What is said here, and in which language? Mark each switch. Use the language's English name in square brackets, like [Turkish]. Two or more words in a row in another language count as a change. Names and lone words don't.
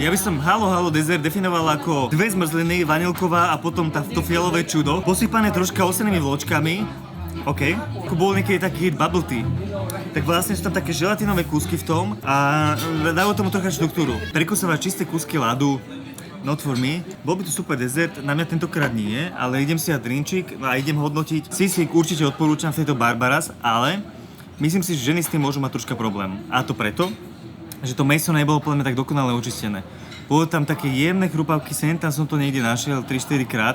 [Slovak] Ja by som Halo Halo dezert definoval ako dve zmrzliny, vanilková a potom to fialové čudo, posypané troška osenými vločkami. OK. Ako bol niekedy taký [English] bubble tea. [Slovak] Tak vlastne sú tam také želatinové kúsky v tom a dajú tomu trocha štruktúru. Prekusovať čisté kúsky ľadu. [English] Not for me. [Slovak] Bol by to super dezert, na mňa tentokrát nie, ale idem si dať drinčík a idem hodnotiť. Sisik určite odporúčam v tejto Barbaras, ale myslím si, že ženy s tým môžu mať troška problém. A to preto, že to mäso nebolo podľa mňa tak dokonale očistené. Bolo tam také jemné chrupavky, sem tam som to niekde našiel 3-4 krát.